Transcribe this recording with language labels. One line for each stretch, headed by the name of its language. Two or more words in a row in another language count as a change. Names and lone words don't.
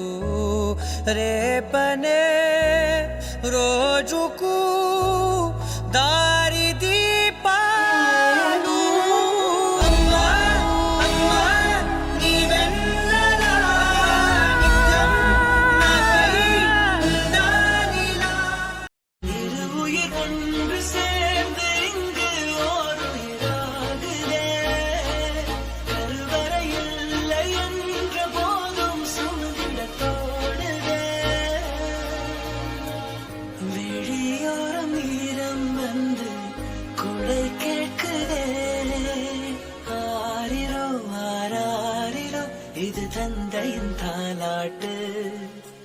Telugu: రేపనే రోజుకు దారి దీపాలు అమ్మా అమ్మా నీ వెన్నెల నిత్యం నాకై ఉండాలిలా
Tamil: இருவுயிர் ஒன்று சேர்ந்து இங்கு ஓர் உயிராகுதே கருவறை இல்லை என்ற போதும் சுமந்திட தோடுதே விழியோரம் ஈரம் வந்து குடை கேட்குதே ஆரிரோ ஆராரிரோ இது தந்தையின் தாலாட்டு